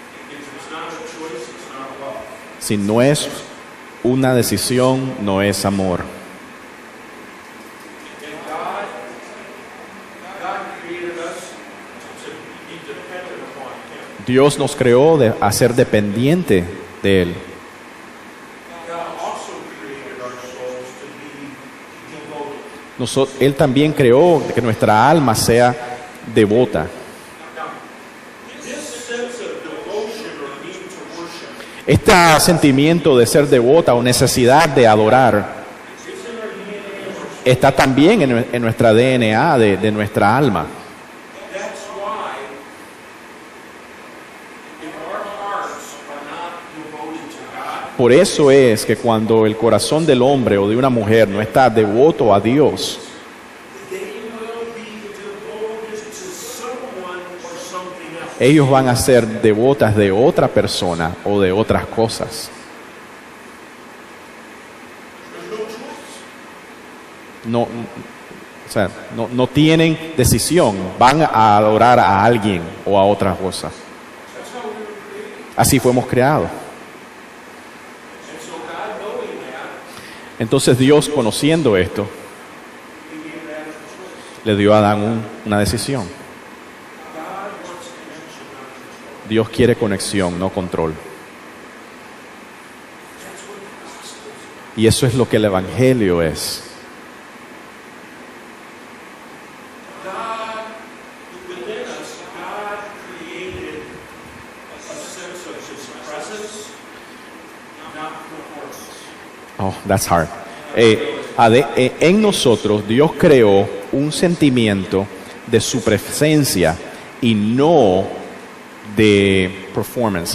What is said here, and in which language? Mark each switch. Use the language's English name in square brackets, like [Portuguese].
[English] If it's not a choice, it's not love. [Spanish] Si no es una decisión, no es amor. [English] And God created us to be dependent upon Him. [Spanish] Dios nos creó a ser dependiente de Él. [English] God also created our souls to be devoted. [Spanish] Él también creó que nuestra alma sea devota. [English] Now, this sense of devotion or need to worship [Spanish] Este sentimiento de ser devota o necesidad de adorar [English] is in our DNA. [Spanish] está también en nuestra DNA de nuestra alma. [English] That's why if our hearts are not devoted to God, [Spanish] Por eso es que cuando el corazón del hombre o de una mujer no está devoto a Dios, [English] they will be devoted to someone or something else. [Spanish] ellos van a ser devotas de otra persona o de otras cosas. [English] There's no choice. [Spanish] No tienen decisión, van a adorar a alguien o a otra cosa. [English] That's how we were created. [Spanish] Así fuimos creados. [English] And so God knowing that, [Spanish] Entonces Dios, conociendo esto, [English] He gave Adam a choice. [Spanish] le dio a Adán una decisión. [English] God wants connection, not control. [Spanish] Dios quiere conexión, no control. [English] That's what the gospel is. [Spanish] Y eso es lo que el Evangelio es. [English] God, within us, God created a sense of His presence, not performance. Oh, that's hard. [Spanish] En nosotros Dios creó un sentimiento de su presencia y no de performance.